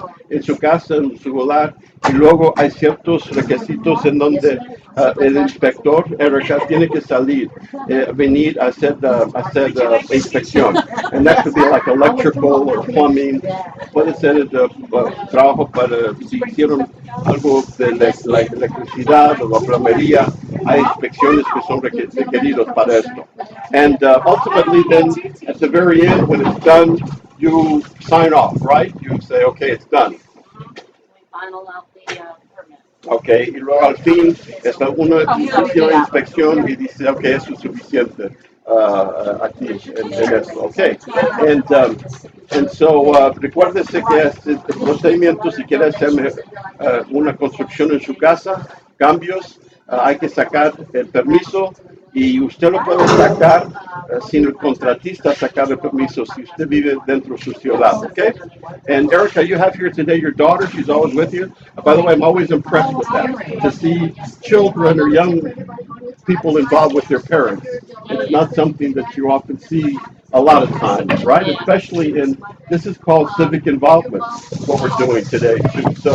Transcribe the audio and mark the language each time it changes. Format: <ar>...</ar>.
<es>En su casa, en su hogar, y luego hay ciertos requisitos en donde el inspector RK tiene que salir, venir a hacer inspección.</es> <en>And that could be like electrical or plumbing.</en> <es>Puede ser trabajo para si hicieron algo de la electricidad o la plomería. Hay inspecciones que son requeridos para esto.</es> <en>And ultimately, then at the very end, when it's done, you sign off, right? You say, okay, it's done. We final out the permit.</en> <es>Okay, y luego al fin uno hicieron la inspección y dice, okay, eso es suficiente aquí en esto.</es> <en>Okay, and so</en> <es>recuérdese que el procedimiento si quiere hacer una construcción en su casa, cambios, hay que sacar el permiso y usted lo puede sacar sin el contratista sacar el permiso si usted vive dentro de su ciudad, okay?</es> <en>And Erica, you have here today your daughter. She's always with you. By the way, I'm always impressed with that, to see children or young people involved with their parents. It's not something that you often see a lot of times, right? Especially this is called civic involvement, what we're doing today, too.</en>